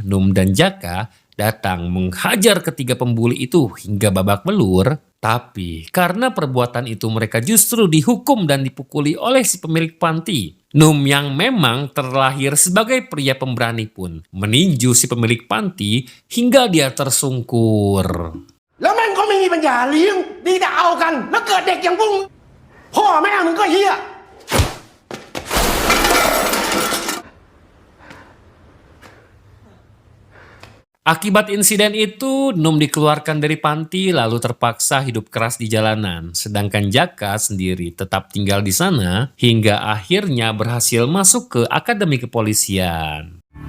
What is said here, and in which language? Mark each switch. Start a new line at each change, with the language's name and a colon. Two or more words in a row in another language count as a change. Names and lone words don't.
Indonesian: Num dan Jaka datang menghajar ketiga pembuli itu hingga babak belur. Tapi karena perbuatan itu mereka justru dihukum dan dipukuli oleh si pemilik panti. Num yang memang terlahir sebagai pria pemberani pun meninju si pemilik panti hingga dia tersungkur.
Thai: แล้วแม่งก็ไม่มีปัญญาเลี้ยงดีแต่เอากันแล้วเกิดเด็กอย่างพวกมึงพ่อแม่มึงก็เหี้ย
Indonesian: Akibat insiden itu, Num dikeluarkan dari panti lalu terpaksa hidup keras di jalanan. Sedangkan Jaka sendiri tetap tinggal di sana hingga akhirnya berhasil masuk ke akademi kepolisian.